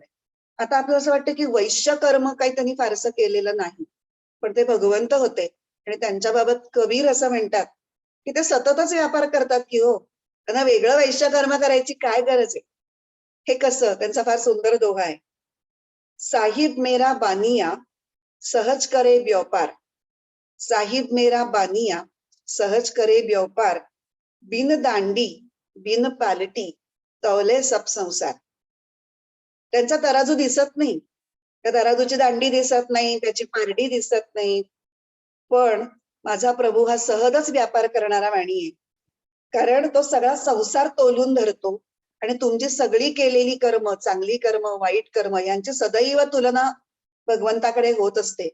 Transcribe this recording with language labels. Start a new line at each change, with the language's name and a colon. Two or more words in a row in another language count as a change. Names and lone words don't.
Marathi: आता आपल्याला असं वाटतं की वैश्य कर्म काही त्यांनी फारसं केलेलं नाही, पण ते भगवंत होते आणि त्यांच्याबाबत कबीर असं म्हणतात की ते सततच व्यापार करतात की हो, त्यांना वेगळं वैश्य कर्म करायची काय गरज आहे. हे कसं, त्यांचा फार सुंदर दोहा आहे.
Hindi: साहिब मेरा बानिया सहज करे व्यापार, साहिब मेरा बानिया सहज करे व्यापार, बिन दांडी बिन पालटी तवले सब संसार.
Marathi: त्यांचा तराजू दिसत नाही, त्या तराजूची दांडी दिसत नाही, त्याची पारडी दिसत नाही, पण माझा प्रभू हा सहजच व्यापार करणारा वाणी आहे. कारण तो सगळा संसार तोलून धरतो आणि तुमची सगळी केलेली कर्म, चांगली कर्म, वाईट कर्म यांची सदैव तुलना भगवंताकडे होत असते.